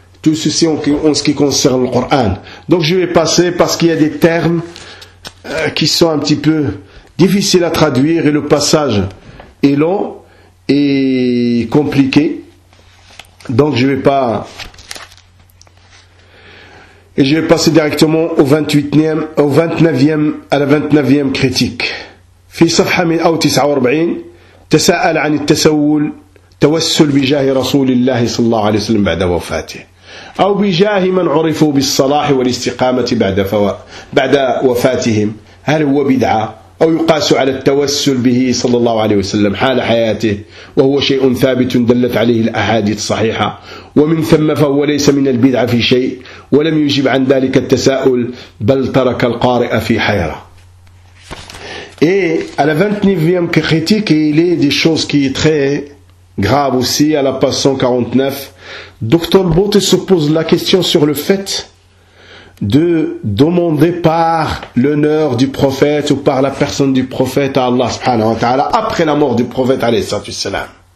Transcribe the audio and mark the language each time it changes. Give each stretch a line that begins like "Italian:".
French: Tout ceci en ce qui concerne le Coran. Donc je vais passer parce qu'il y a des termes qui sont un petit peu difficiles à traduire et le passage est long et compliqué. Donc je vais pas... Et je vais passer directement au 28e, au 29e, à la 29e critique.
Arabic: في صفحة 149 تساءل عن التسول توسل بجاه رسول الله صلى الله عليه وسلم بعد وفاته أو بجاه من عرفوا بالصلاح والاستقامة بعد وفاتهم هل هو بدعة أو يقاس على التوسل به صلى الله عليه وسلم حال حياته وهو شيء ثابت دلت عليه الأحاديث الصحيحة ومن ثم فهو ليس من البدعة في شيء ولم يجب عن ذلك التساؤل بل ترك القارئ في حيرة.
French: Et à la 29e critique, il est des choses qui est très grave aussi, à la page 149. Docteur Bote se pose la question sur le fait de demander par l'honneur du prophète ou par la personne du prophète à Allah subhanahu wa ta'ala après la mort du prophète alayhi salatu wassalam.